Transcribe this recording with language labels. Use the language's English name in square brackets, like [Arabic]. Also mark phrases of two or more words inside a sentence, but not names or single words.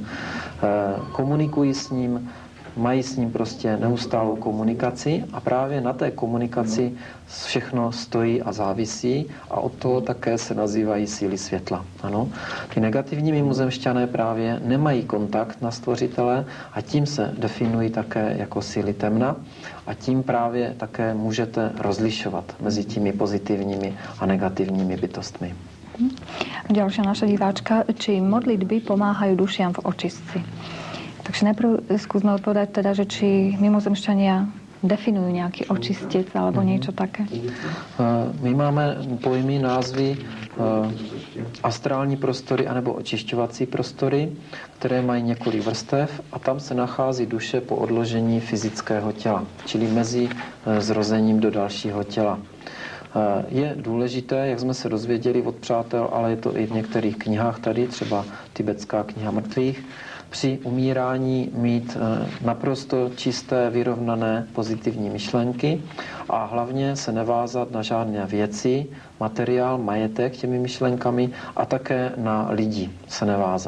[Czech] Komunikují s ním, mají s ním prostě neustálou komunikaci a právě na té komunikaci všechno stojí a závisí a od toho také se nazývají síly světla. Ano. Ty negativní mimozemšťané právě nemají kontakt na stvořitele a tím se definují také jako síly temna a tím právě také můžete rozlišovat mezi těmi pozitivními a negativními bytostmi. [Slovak] Ďalšia naša diváčka, či modlitby pomáhajú dušiam v očistci? Takže najprv skúsme odpovedať teda, že či mimozemšťania definujú nejaký očistec alebo niečo také. [Czech] My máme pojmy, názvy astrální prostory anebo očišťovací prostory, které mají několik vrstev a tam se nachází duše po odložení fyzického těla, čili mezi zrozením do dalšího těla. Je důležité, jak jsme se dozvěděli od přátel, ale je to i v některých knihách tady, třeba Tibetská kniha mrtvých, při umírání mít naprosto čisté, vyrovnané pozitivní myšlenky a hlavně se nevázat na žádné věci, materiál, majetek těmi myšlenkami a také na lidi se nevázat.